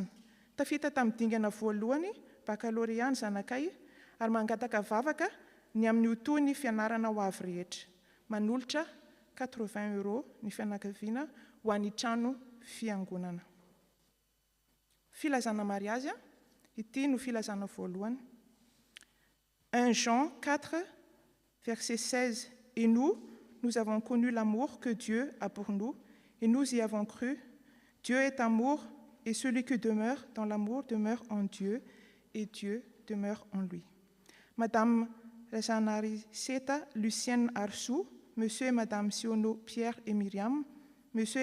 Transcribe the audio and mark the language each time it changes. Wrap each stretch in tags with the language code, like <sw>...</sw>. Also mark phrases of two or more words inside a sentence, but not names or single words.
<mg>Tafita tamin'ny dingana voalohany bakalorea ny zanakay ary mangataka vavaka ny amin'ny otoy fianarana ho avy rehetra. Manolotra 80 € ny fianakaviana ho an'ny trano fiangonana. Filazana mariazy, ity no filazana voalohany.</mg> <fr>1 Jean 4, versets 16 Et nous avons connu l'amour que Dieu a pour nous, et nous y avons cru. Dieu est amour, et celui qui demeure dans l'amour demeure en Dieu, et Dieu demeure en lui. Madame Rasanari Seta, Lucienne Arsou, Monsieur et Madame Siono Pierre et Myriam, Monsieur</fr>